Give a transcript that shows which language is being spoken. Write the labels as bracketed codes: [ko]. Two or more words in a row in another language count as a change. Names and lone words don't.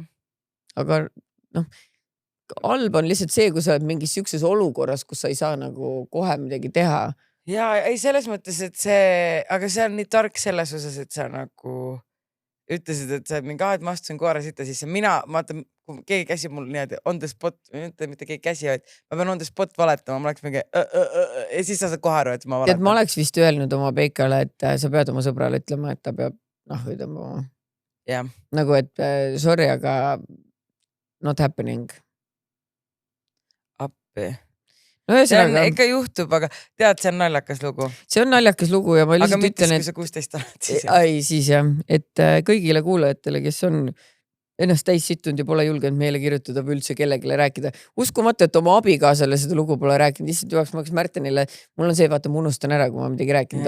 [et] Aga noh, halb on lihtsalt see, kui sa oled mingis sükses olukorras, kus sa ei saa nagu kohe midagi teha. Ja ei selles mõttes, et see, aga see on nii tark selles osas, et sa nagu ütlesid, et sa mingi et ma astusin koera sita sisse. Mina, vaata, kui keegi käsi mul niimoodi [en] on the spot, [et] mitte keegi käsi, vaid ma pean [en] on the spot [et] valetama, ma oleks mingi ja siis sa saad kohe aru, et ma valetan. Ma oleks vist öelnud oma peikale, et sa pead oma sõbrale ütlema, et ta peab ütlema. Ja. Nagu, et sorry, aga [en] not happening. [et] Appi. no ühesõnaga. Ikka juhtub, aga tead, see on naljakas lugu. See on naljakas lugu ja ma lihtsalt ütlen, et... Aga mitte, kui sa 16 oled siis. Ai, siis jah, et kõigile kuulajatele, kes on ennast täis sittunud ja pole julgenud meile kirjutada või üldse kellegile rääkida. Uskumatu, et oma abikaasale seda lugu pole rääkinud. Lihtsalt juhaks ma hakkas Märtenile, mul on see, vaata, ma unustan ära, kui ma midagi rääkinud.